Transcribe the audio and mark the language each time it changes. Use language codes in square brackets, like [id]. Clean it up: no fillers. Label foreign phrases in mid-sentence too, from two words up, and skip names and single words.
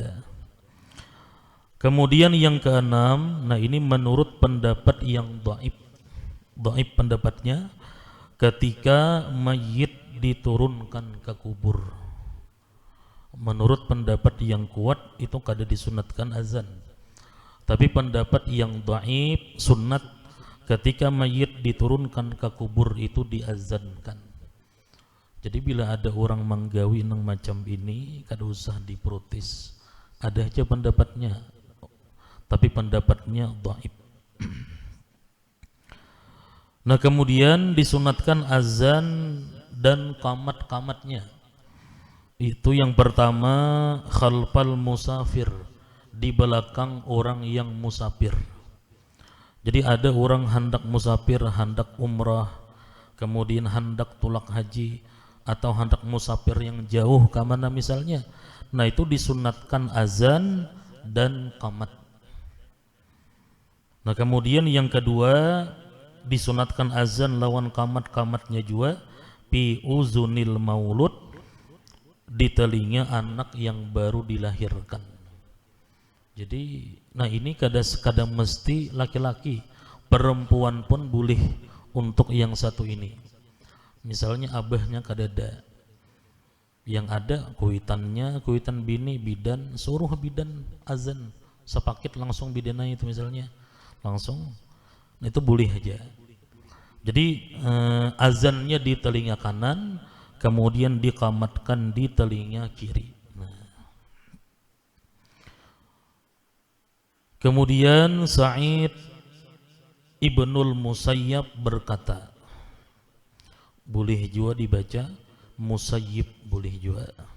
[id] Kemudian yang keenam, nah ini menurut pendapat yang dhaif pendapatnya, ketika mayit diturunkan ke kubur. Menurut pendapat yang kuat itu kada disunatkan azan. Tapi pendapat yang dhaif, sunat ketika mayit diturunkan ke kubur itu diazankan. [bjn] Jadi bila ada orang menggawi nang macam ini, kada usah diprotes. [id] Ada aja pendapatnya, tapi pendapatnya dhaif. Nah, kemudian disunatkan azan dan qamat-qamatnya. Itu yang pertama, [ar] khalfal musafir, [id] di belakang orang yang musafir. Jadi ada orang hendak musafir, hendak umrah, kemudian hendak tulak haji, atau hendak musafir yang jauh ke mana misalnya. Nah, itu disunatkan azan dan qamat. Nah, kemudian yang kedua, disunatkan azan lawan qamat-qamatnya juga [ar] fi uzunil maulud, [id] di telinga anak yang baru dilahirkan. Jadi, nah ini kadang mesti laki-laki, perempuan pun boleh untuk yang satu ini. [bjn] Misalnya abahnya kadada, yang ada kuitannya, kuitan bini, bidan, suruh bidan azan, [id] sepaket langsung bidannya itu misalnya, langsung, nah itu boleh aja. Jadi azannya di telinga kanan, kemudian diqamatkan di telinga kiri. Nah. Kemudian Sa'id Ibnul Musayyab berkata, boleh juga dibaca Musayyib, boleh juga.